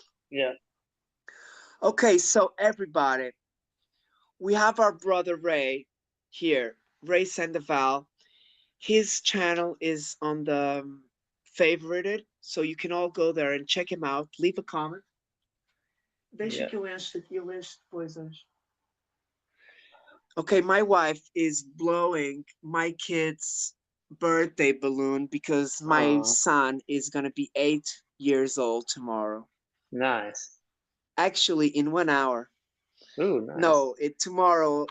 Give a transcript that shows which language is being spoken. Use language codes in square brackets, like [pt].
[en] Yeah. Okay, so everybody, we have our brother Ray here, Ray Sandoval. His channel is on the favorited, so you can all go there and check him out. Leave a comment. [pt] Deixa [en] Yeah. [pt] que eu encho aqui, eu encho depois hoje. [en] Okay, my wife is blowing my kid's birthday balloon because my son is gonna be 8 years old tomorrow. Nice. Actually, in 1 hour. Ooh, nice. No, tomorrow.